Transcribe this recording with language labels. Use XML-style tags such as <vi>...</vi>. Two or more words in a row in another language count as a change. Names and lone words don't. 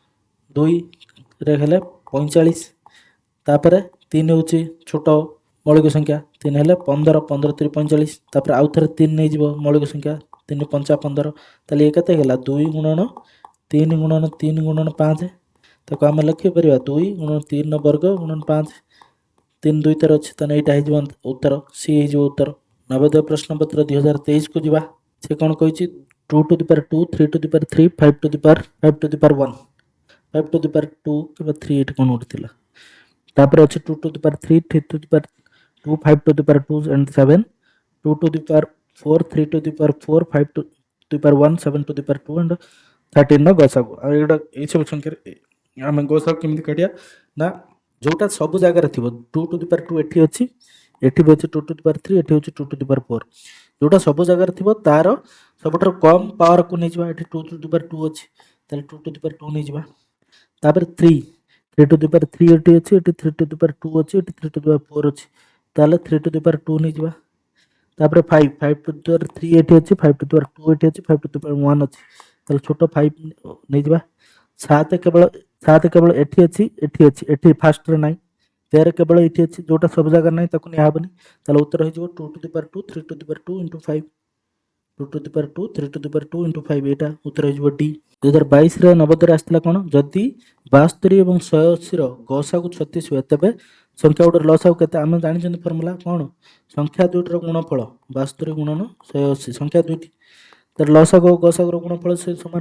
<or>2ରେ ହେଲେ 45, ତାପରେ 3 ହେଉଛି ଛୋଟ ମୌଳିକ ସଂଖ୍ୟା, 3 ହେଲେ 15, 15 3 45, ତାପରେ ଆଉ ଥରେ 3 ନେଇଯିବ ମୌଳିକ ସଂଖ୍ୟା, 3 5 15। ତାହେଲେ ଏ କେତେ ହେଇଗଲା? 2 ଗୁଣନ 3 ଗୁଣନ 3 ଗୁଣନ 5। ତାକୁ ଆମେ ଲେଖିପାରିବା 2 ଗୁଣନ 3 ବର୍ଗ ଗୁଣନ 5। 3 2 ଥର ଅଛି, ତାହେଲେ ଏଇଟା ହେଇଯିବ ଉତ୍ତର, ସି ହେଇଯିବ ଉତ୍ତର। ନବୋଦୟ ପ୍ରଶ୍ନପତ୍ର 2023କୁ ଯିବା। ସେ କ'ଣ କହିଛି?</or> <en>2 to the power 2, 3 to the power 3, 5 to the power 1, 5 to the power 2</en> <or>କିମ୍ବା 3 ଏଠି କ'ଣ ଗୋଟେ ଥିଲା। ତାପରେ ଅଛି</or> <en>2 to the power 3, 3 to the power 2, 5 to the power 2 and 7, 2 to the power 4, 3 to the power 4, 5 to the power 1, 7 to the power 2 and</en> <or>13ର ଗସାଗୁ। ଆଉ ଏଇସବୁ ସଂଖ୍ୟାରେ ଆମେ ଗସାଗୁ କେମିତି କାଢ଼ିବା? ନା ଯେଉଁଟା ସବୁ ଜାଗାରେ ଥିବ,</or> <en>2 to the power 2</en> <or>ଏଠି ଅଛି, ଏଠି ବି ଅଛି</or> <en>2 to the power 3,</en> <or>ଏଠି ହେଉଛି</or> <en>2 to the power 4।</en> <or>ଯେଉଁଟା ସବୁ ଜାଗାରେ ଥିବ ତାର ସବୁଠାରୁ କମ୍ ପାୱାରକୁ ନେଇଯିବା। ଏଠି</or> <en>2 to the power 2</en> <or>ଅଛି, ତାହେଲେ</or> <en>2 to the power 2</en> <or>ନେଇଯିବା। ତାପରେ</or> <en>3 to the power 3</en> <or>ଏଠି ଅଛି, ଏଠି</or> <en>3 to the power 2</en> <or>ଅଛି, ଏଠି</or> <en>3 to the power 4</en> <or>ଅଛି, ତାହେଲେ</or> <en>3 to the power 2</en> <or>ନେଇଯିବା। ତାପରେ</or> <en>5 to the power 3</en> <or>ଏଠି ଅଛି,</or> <en>5 to the power 2</en> <or>ଏଠି ଅଛି,</or> <en>5 to the power 1</en> <or>ଅଛି, ତାହେଲେ ଛୋଟ 5 ନେଇଯିବା। 7 କେବଳ ଏଠି ଅଛି, ଏଠି ଫାଷ୍ଟରେ ନାହିଁ। 13 କେବଳ ଏଠି ଅଛି, ଯେଉଁଟା ସବୁ ଜାଗାରେ ନାହିଁ ତାକୁ ନିଆହେବନି। ତାହେଲେ ଉତ୍ତର ହେଇଯିବ</or> <en>2 to the power 2, 3 to the power 2 into 5, 2 to the power 2, 3 to the power 2 into 5,</en> <or>ଏଇଟା ଉତ୍ତର ହେଇଯିବ ଡି। 2022ରେ ନବୋଦୟରେ ଆସିଥିଲା କ'ଣ? ଯଦି 72 ଏବଂ 180ର ଗସାଗୁ 36 ହୁଏ, ତେବେ ସଂଖ୍ୟା ଗୁଡ଼ିକର ଲସାଗୁ କେତେ? ଆମେ ଜାଣିଛନ୍ତି ଫର୍ମୁଲା କ'ଣ? ସଂଖ୍ୟା ଦୁଇଟିର ଗୁଣଫଳ 72 ଗୁଣନ 180, ସଂଖ୍ୟା ଦୁଇଟି। ତାର ଲସାଗୁ ଆଉ ଗସାଗୁର ଗୁଣଫଳ ସେ ସମାନ।</or>